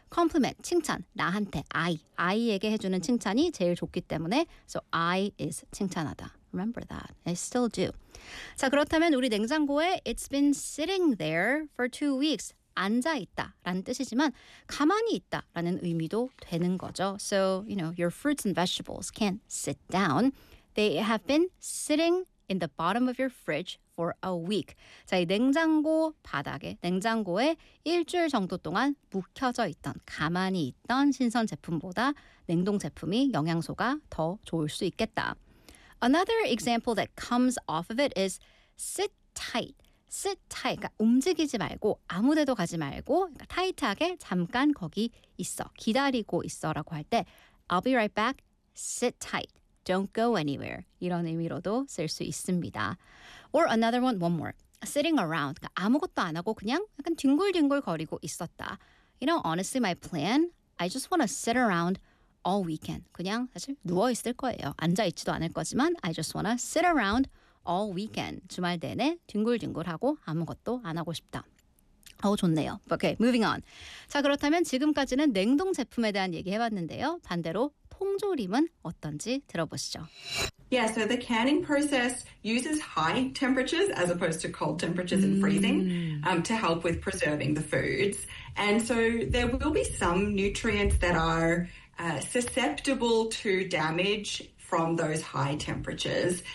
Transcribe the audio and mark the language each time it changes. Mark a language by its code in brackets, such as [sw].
[en] Compliment, [ko] 칭찬, 나한테, I, I에게 해주는 칭찬이 제일 좋기 때문에 [en] So I is 칭찬하다. Remember that. I still do. [ko] 자, 그렇다면 우리 냉장고에 [en] It's been sitting there for two weeks. [ko] 앉아있다 라는 뜻이지만 가만히 있다 라는 의미도 되는 거죠. [en] So, you know, your fruits and vegetables can't sit down. They have been sitting in the bottom of your fridge for a week. [ko] 자, 이 냉장고 바닥에, 냉장고에 일주일 정도 동안 묵혀져 있던, 가만히 있던 신선 제품보다 냉동 제품이 영양소가 더 좋을 수 있겠다. [en] Another example that comes off of it is sit tight. Sit tight, [ko] 그러니까 움직이지 말고 아무데도 가지 말고 그러니까 타이트하게 잠깐 거기 있어, 기다리고 있어라고 할 때 [en] I'll be right back, sit tight, don't go anywhere [ko] 이런 의미로도 쓸 수 있습니다. [en] Or another one, one more, sitting around, [ko] 그러니까 아무것도 안 하고 그냥 약간 뒹굴뒹굴 거리고 있었다. [en] You know, honestly, my plan, I just want to sit around all weekend. [ko] 그냥 사실 누워있을 거예요. 앉아있지도 않을 거지만 [en] I just want to sit around all weekend. [ko] 주말 내내 뒹굴뒹굴하고 아무것도 안 하고 싶다. 어, 좋네요. [en] Okay, moving on. [ko] 자, 그렇다면 지금까지는 냉동 제품에 대한 얘기 해봤는데요. 반대로 통조림은 어떤지 들어보시죠. [en] Yeah, so the canning process uses high temperatures as opposed to cold temperatures and freezing to help with preserving the foods. And so there will be some nutrients that are susceptible to damage from those high temperatures.